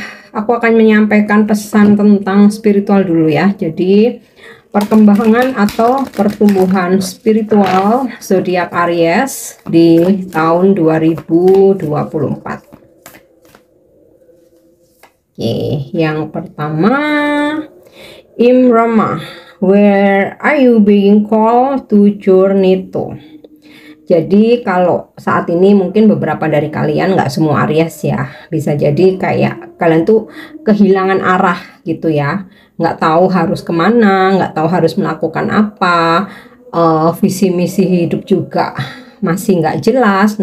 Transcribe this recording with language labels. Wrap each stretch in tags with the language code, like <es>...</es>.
<id>Aku akan menyampaikan pesan tentang spiritual dulu ya. Jadi perkembangan atau pertumbuhan spiritual zodiak Aries di tahun 2024. Oke, yang pertama,</id> <en>Imrama, where are you being called to journey to?</en> <id>Jadi kalau saat ini mungkin beberapa dari kalian, nggak semua Aries ya, bisa jadi kayak kalian tuh kehilangan arah gitu ya, nggak tahu harus kemana, nggak tahu harus melakukan apa, visi misi hidup juga masih nggak jelas.</id>